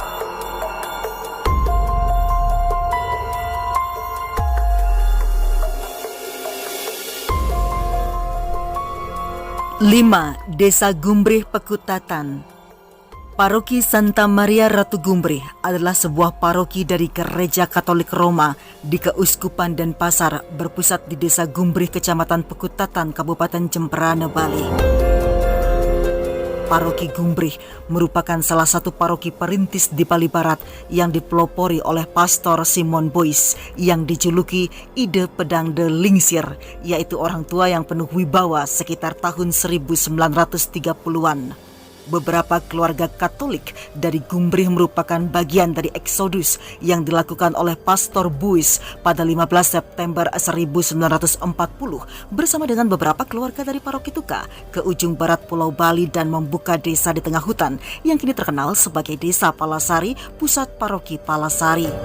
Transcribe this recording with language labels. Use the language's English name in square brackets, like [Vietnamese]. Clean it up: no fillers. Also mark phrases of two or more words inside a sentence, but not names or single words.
[Indonesian] 5. Desa Gumbrih Pekutatan. Paroki Santa Maria Ratu Gumbrih adalah sebuah paroki dari Gereja Katolik Roma di Keuskupan Denpasar, berpusat di Desa Gumbrih, Kecamatan Pekutatan, Kabupaten Jembrana, Bali. Paroki Gumbrih merupakan salah satu paroki perintis di Bali Barat yang dipelopori oleh Pastor Simon Boys yang dijuluki Ide Pedang de Lingsir, yaitu orang tua yang penuh wibawa sekitar tahun 1930-an. Beberapa keluarga Katolik dari Gumbrih merupakan bagian dari eksodus yang dilakukan oleh Pastor Buis pada 15 September 1940 bersama dengan beberapa keluarga dari Paroki Tuka ke ujung barat Pulau Bali dan membuka desa di tengah hutan yang kini terkenal sebagai Desa Palasari, pusat Paroki Palasari.